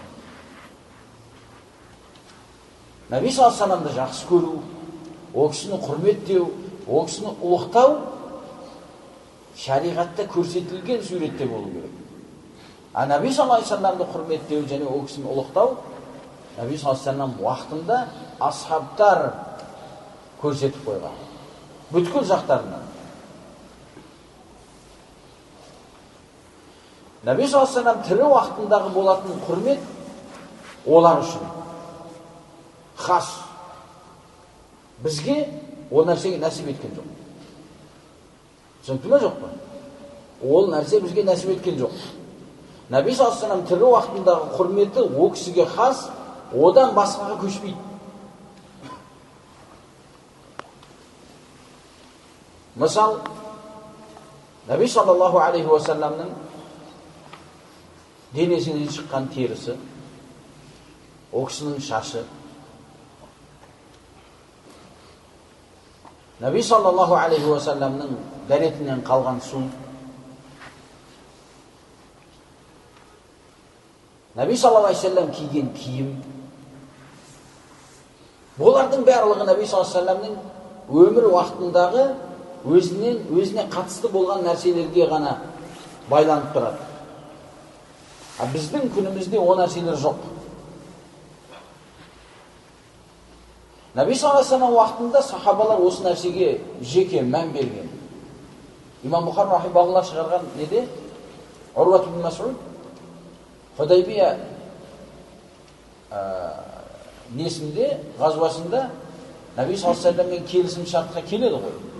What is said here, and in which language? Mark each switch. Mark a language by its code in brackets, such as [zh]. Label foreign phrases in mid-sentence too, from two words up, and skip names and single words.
[kk] Наби [ar] صلى الله عليه وسلم [kk] жақсы көру, о кісіні құрметтеу, о кісіні ұлықтау шариғатта көрсетілген суретте болу керек. А Наби [ar] صلى الله عليه وسلم [kk] құрметтеу және о кісіні ұлықтау Наби [ar] صلى الله عليه وسلم [kk] уақытында асхабтар көрсетіп қойған. Бүткіл жақтарынан. Наби [ar] صلى الله عليه وسلم [kk] тірі уақытындағы болатын құрмет олар үшін хас. Бізге ол нәрсеге нәсіп еткен жоқ. Түсінікті ме, жоқ па? Ол нәрсе бізге нәсіп еткен жоқ. Наби [ar] صلى الله عليه وسلم [kk] тірі уақытындағы құрметі о кісіге хас, одан басқаға көшпейді. Мысал, Наби [ar] صلى الله عليه وسلم [kk] денесінен шыққан терісі, о кісінің шашы, Наби [ar] صلى الله عليه وسلم [kk] дәретінен қалған су, Наби [ar] صلى الله عليه وسلم [kk] киген киім, бұлардың барлығы Наби [ar] صلى الله عليه وسلم [kk] өмір уақытындағы өзіне қатысты болған нәрселерге ғана байланып тұрады. А біздің күнімізде о нәрселер жоқ. Наби [ar] صلى الله عليه وسلم [kk] уақытында сахабалар осы нәрсеге жеке мән берген. Имам Бұхари рахимахуллах шығарған неде? Урват ибн Мас'уд Худайбия несінде, ғазвасында Наби [ar] صلى الله عليه وسلم [kk] келісім шартқа келеді ғой.